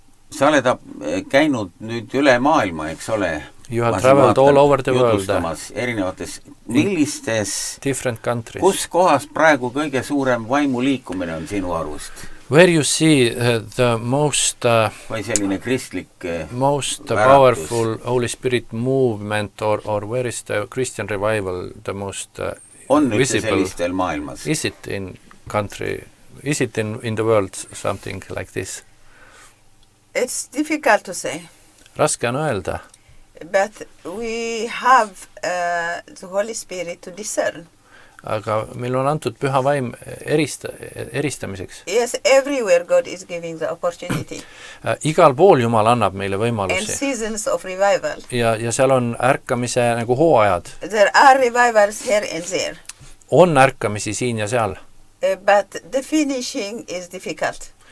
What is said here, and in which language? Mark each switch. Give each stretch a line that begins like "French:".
Estonian: Sa oled käinud nüüd üle maailma, eks ole?
English: You have traveled all over the world.
Estonian: Erinevates, millistes,
English: Different countries.
Estonian: kus kohas praegu kõige suurem vaimuliikumine on sinu arust?
English: Where you see the most
Estonian: Või selline kristlik
English: powerful Holy Spirit movement or where is the Christian revival the most
Estonian: on üldse
English: visible?
Estonian: sellistel maailmas?
English: Is it in country, is it in the world something like this? It's difficult to say.
Estonian: Raske on öelda,
English: But we have the Holy Spirit to discern.
Estonian: aga meil on antud püha vaim eristamiseks.
English: Yes, everywhere God is giving the opportunity.
Estonian: Igal pool Jumal annab meile
English: And
Estonian: võimalusi.
English: seasons of revival.
Estonian: Ja seal on ärkamise nagu hooajad.
English: There are revivals here and there.
Estonian: On ärkamisi siin ja seal.
English: But the finishing is difficult.